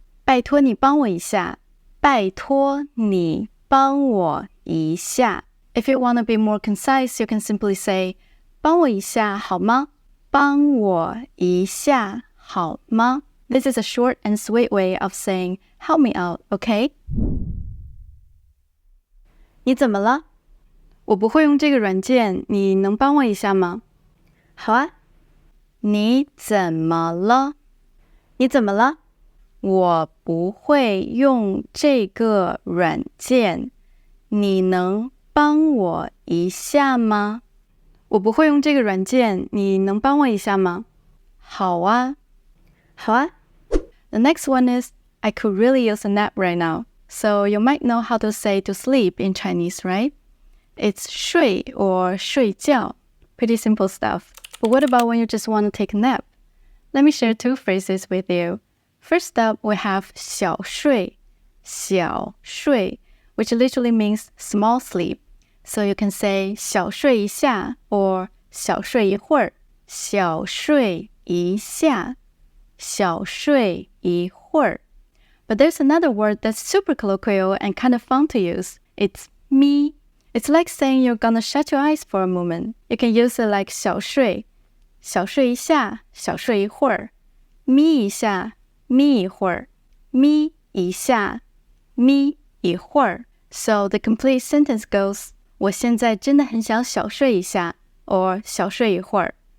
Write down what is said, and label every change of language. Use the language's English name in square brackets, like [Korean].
[Chinese] 拜托你帮我一下。拜托你帮我一下。 [English] If you want to be more concise, you can simply say, [Chinese] 帮我一下好吗？帮我一下好吗？ [English] This is a short and sweet way of saying, help me out, okay? [Chinese] 你怎么了？我不会用这个软件，你能帮我一下吗？好啊。你怎么了？你怎么了？我不会用这个软件，你能帮我一下吗？我不会用这个软件，你能帮我一下吗？好啊。好啊。 [English] The next one is, I could really use a nap right now. So you might know how to say to sleep in Chinese, right? It's 睡 or 睡觉.Pretty simple stuff. But what about when you just want to take a nap? Let me share two phrases with you. First up, we have 小睡. 小睡, which literally means small sleep. So you can say [Chinese] 小睡一下 or 小睡一会儿，小睡一下，小睡一会儿。 [English] But there's another word that's super colloquial and kind of fun to use. It's me. It's like saying you're gonna shut your eyes for a moment. You can use it like [Chinese] 小睡，小睡一下，小睡一会儿，眯一下，眯一会儿，眯一下，眯一会儿。 [English] So the complete sentence goes, [Chinese] 我现在真的很想小睡一下 or 小睡一会儿。